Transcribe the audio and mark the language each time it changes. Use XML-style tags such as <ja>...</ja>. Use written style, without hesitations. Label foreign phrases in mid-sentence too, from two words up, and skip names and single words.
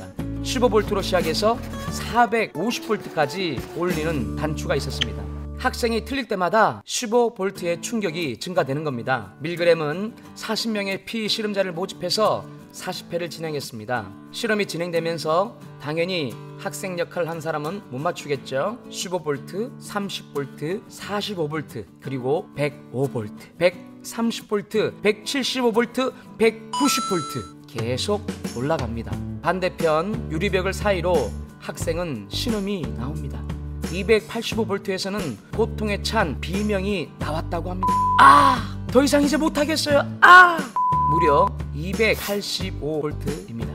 <ko>15V로 시작해서 450V까지 올리는 단추가 있었습니다. 학생이 틀릴 때마다 15V의 충격이 증가되는 겁니다. 밀그램은 40명의 피실험자를 모집해서 40회를 진행했습니다. 실험이 진행되면서 당연히 학생 역할을 한 사람은 못 맞추겠죠. 15V, 30V, 45V, 그리고 105V, 130V, 175V, 190V 계속 올라갑니다. 반대편 유리벽을 사이로 학생은 신음이 나옵니다. 285V에서는 고통에 찬 비명이 나왔다고 합니다. 더 이상 이제 못하겠어요. 무려 285V입니다.</ko>